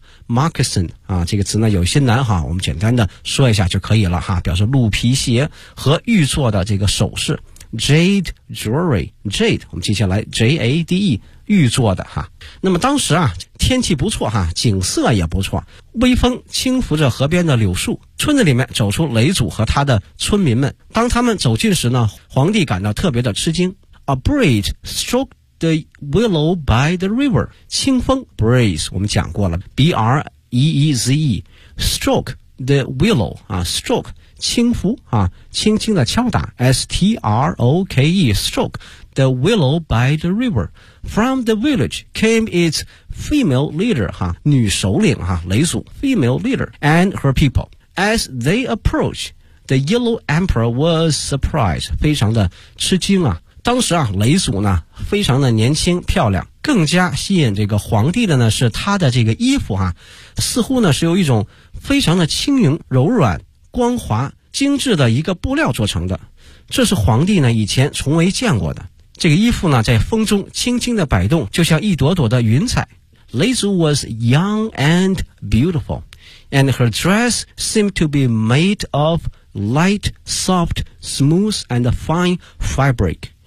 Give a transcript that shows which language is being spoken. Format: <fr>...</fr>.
<zh>moccasin 这个词呢有些难我们简单的说一下就可以了表示鹿皮鞋和玉做的这个首饰</zh> <en>jade jewelry</en> <zh>jade 我们记下来 J-A-D-E 预做的哈。那么当时啊，天气不错哈，景色也不错，微风轻拂着河边的柳树，村子里面走出雷祖和他的村民们。当他们走近时呢，皇帝感到特别的吃惊。</zh> <en>A breeze stroke the willow by the river.</en> <zh>清风</zh> <en>breeze</en> <zh>我们讲过了</zh> <en>，breeze stroke the willow 啊 ，stroke</en> <zh>轻拂啊，轻轻的敲打</zh> <en>，stroke stroke the willow by the river. From the village came its female leader 哈、啊，</en> <zh>女首领哈、啊，</zh> <en>雷祖 female leader and her people. As they approached, the yellow emperor was surprised</en> <zh>非常的吃惊啊。当时啊，雷祖呢非常的年轻漂亮，更加吸引这个皇帝的呢是他的这个衣服啊，似乎呢是由一种非常的轻盈柔软光滑精致的一个布料做成的，这是皇帝呢以前从未见过的。这个衣服呢在风中轻轻的摆动，就像一朵朵的云彩。</zh> <en>雷祖 was young and beautiful, and her dress seemed to be made of light, soft, smooth, and fine fabric.</en>